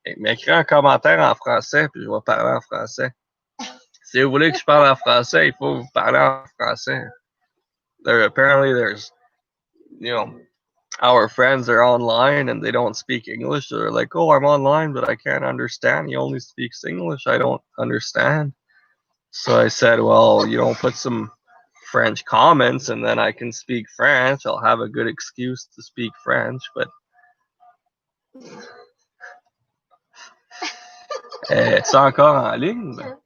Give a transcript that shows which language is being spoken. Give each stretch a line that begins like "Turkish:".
French: M'écris un commentaire en français, puis je vais parler en français. Si vous voulez que je parle en français, il faut vous parler en français.
English: Apparently there's, you know, our friends are online and they don't speak English. They're like, oh, I'm online, but I can't understand. He only speaks English. I don't understand. So I said, well, put some French comments and then I can speak French. I'll have a good excuse to speak French.
French: But es-tu encore en ligne?